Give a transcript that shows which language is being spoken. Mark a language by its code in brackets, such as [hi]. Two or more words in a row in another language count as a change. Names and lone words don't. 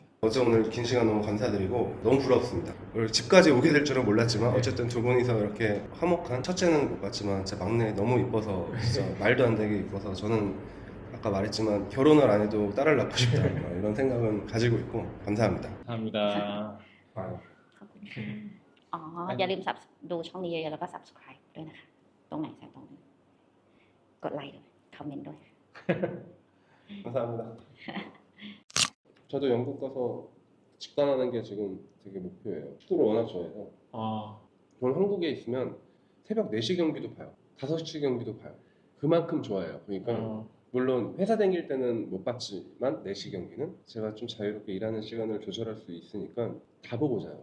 [ko] 어제 오늘 긴 시간 너무 감사드리고 너무 부럽습니다. 오늘 집까지 오게 될 줄은 몰랐지만 어쨌든 두 분이서 이렇게 화목한 첫째는 못 봤지만 제 막내 너무 이뻐서 진짜 말도 안 되게 이뻐서 저는 아까 말했지만 결혼을 안 해도 딸을 낳고 싶다 이런 생각은 가지고 있고 감사합니다. 감사합니다. [th] ขอบคุณค่ะอ๋ออย่าลืมดูช่องนี้เยอะๆแล้วก็ subscribe ด้วยนะคะ ตรงไหนใส่ตรงนี้กดไลค์ด้วยคอมเมนต์ด้วย [ko] 감사합니다. 저도 영국 가서 직관하는 게 지금 되게 목표예요. 축구를 워낙 좋아해서 저는 한국에 있으면 새벽 4시 경기도 봐요. 5시 경기도 봐요. 그만큼 좋아해요. 그러니까 물론 회사 다닐 때는 못 봤지만 4시 경기는 제가 좀 자유롭게 일하는 시간을 조절할 수 있으니까 다 보고 자요.